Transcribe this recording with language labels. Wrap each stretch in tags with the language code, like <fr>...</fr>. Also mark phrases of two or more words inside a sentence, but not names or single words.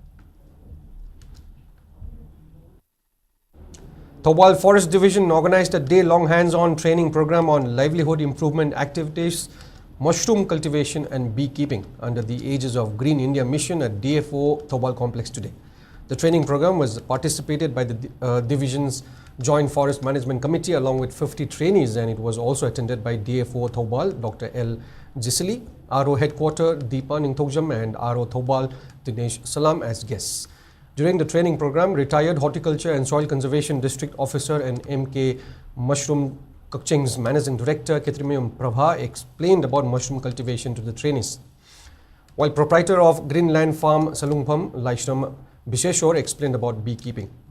<en>Thobal Forest Division organized a day-long hands-on training program on livelihood improvement activities, mushroom cultivation and beekeeping under the aegis of Green India Mission at DFO Thobal Complex today. The training program was participated by the division's Joint Forest Management Committee along with 50 trainees, and it was also attended by DFO Thobal, Dr. L. Jisili, RO Headquarter Deepa Ningthogjam and RO Thobal Dinesh Salam as guests. During the training program, retired Horticulture and Soil Conservation District Officer and MK Mushroom Kakching's Managing Director Jiribam-Imphal explained about mushroom cultivation to the trainees, while proprietor of Greenland Farm Salungpham Laishram Bisheshwar explained about beekeeping.</en>